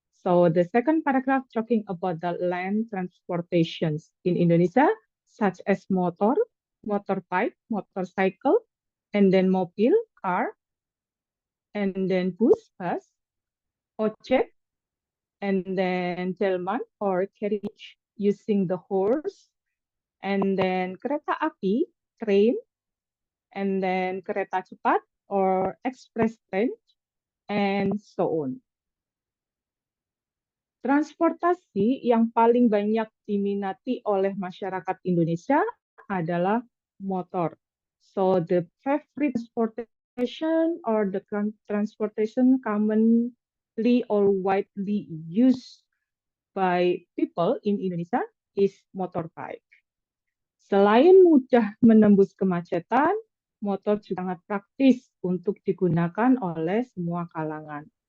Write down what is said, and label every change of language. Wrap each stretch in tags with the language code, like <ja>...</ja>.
<en>So the second paragraph talking about the land transportations in Indonesia, such as motor, motorbike, motorcycle, and then mobil, car, and then bus, ojek, and then delman or carriage using the horse, and then kereta api, train, and then kereta cepat or express train, and so on.</en> <id>Transportasi yang paling banyak diminati oleh masyarakat Indonesia adalah motor.</id> <en>So the favorite transportation or the transportation commonly or widely used by people in Indonesia is motorbike.</en> <id>Selain mudah menembus kemacetan, motor juga sangat praktis untuk digunakan oleh semua kalangan.</id>